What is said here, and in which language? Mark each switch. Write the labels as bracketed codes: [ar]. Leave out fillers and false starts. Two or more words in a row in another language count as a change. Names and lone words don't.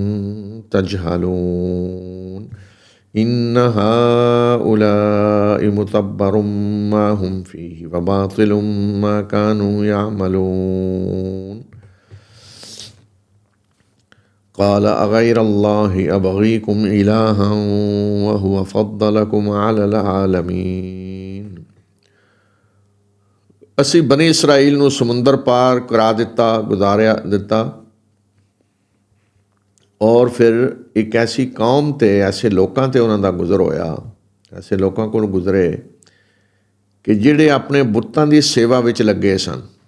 [ar] تجهلون إن هؤلاء متبر ما هم فيه وباطل ما كانوا يعملون قال أغير الله أبغيكم إلها وهو فضلكم على العالمين. [pa] ਅਸੀਂ ਬਨੀ ਇਸਰਾਈਲ ਨੂੰ ਸਮੁੰਦਰ ਪਾਰ ਕਰਾ ਦਿੱਤਾ, ਗੁਜ਼ਾਰਿਆ ਦਿੱਤਾ, ਔਰ ਫਿਰ ਇੱਕ ਐਸੀ ਕੌਮ 'ਤੇ, ਐਸੇ ਲੋਕਾਂ 'ਤੇ ਉਹਨਾਂ ਦਾ ਗੁਜ਼ਰ ਹੋਇਆ, ਐਸੇ ਲੋਕਾਂ ਕੋਲ ਗੁਜ਼ਰੇ ਕਿ ਜਿਹੜੇ ਆਪਣੇ ਬੁੱਤਾਂ ਦੀ ਸੇਵਾ ਵਿੱਚ ਲੱਗੇ ਸਨ।